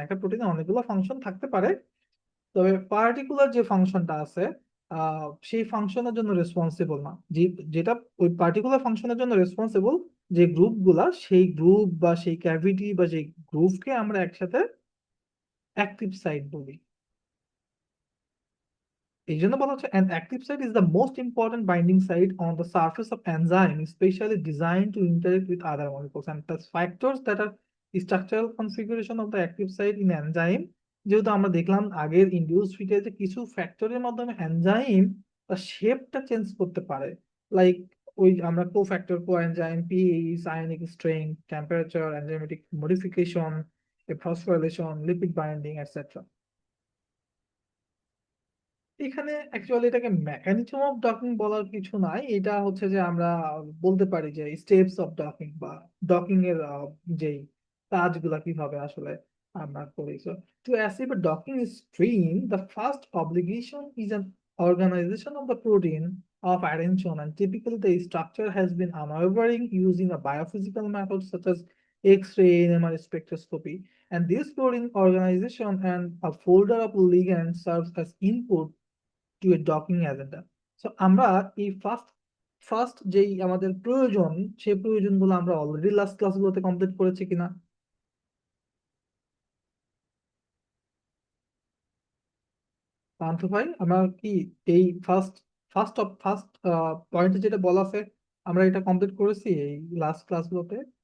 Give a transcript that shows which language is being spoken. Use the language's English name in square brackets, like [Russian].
[Bangla] একটা প্রোটিনে অনেকগুলো ফাংশন থাকতে পারে, তবে পার্টিকুলার যে ফাংশনটা আছে সেই ফাংশনের জন্য রেসপন্সিবল না। যেটা ওই পার্টিকুলার ফাংশনের জন্য রেসপন্সিবল, যে গ্রুপগুলা, সেই গ্রুপ বা সেই ক্যাভিটি বা সেই গ্রুপকে আমরা একসাথে অ্যাক্টিভ সাইট বলি। এই জন্য বলা হচ্ছে [English] an active site is the most important binding site on the surface of enzyme, specially designed to interact with other molecules, and the factors that are structural configuration of the active site in enzyme। [Bangla] যেহেতু আমরা দেখলাম আগের induce ফিটে যে কিছু ফ্যাক্টরের মাধ্যমে enzyme তার শেপটা চেঞ্জ করতে পারে, লাইক ওই আমরা cofactor, coenzyme, pH, ionic strength, temperature, enzymatic modification, phosphorylation, lipid binding, etcetera. এখানে অ্যাকচুয়ালি এটাকে মেকানিজম অফ ডকিং বলার কিছু নাই, এটা হচ্ছে যে আমরা বলতে পারি যে স্টেপস অফ ডকিং বা ডকিং এর যেই কাজগুলা কিভাবে আসলে আমরা করি। [English] So to achieve a docking stream, the first obligation is an organization of the protein of attention, and typically the structure has been unwavering using a biophysical method such as X-ray, NMR spectroscopy. And this protein organization and a folder of ligands serves as input to a docking agenda. [Bangla] So আমরা এই first first যেই আমাদের প্রয়োজন, সেই প্রয়োজনগুলো আমরা already last ক্লাসগুলোতে complete করেছি কিনা। পান্থ ভাই, আমরা কি এই ফার্স্ট ফার্স্ট অফ ফার্স্ট পয়েন্টে যেটা বলা আছে, আমরা এটা কমপ্লিট করেছি এই লাস্ট ক্লাসগুলোতে?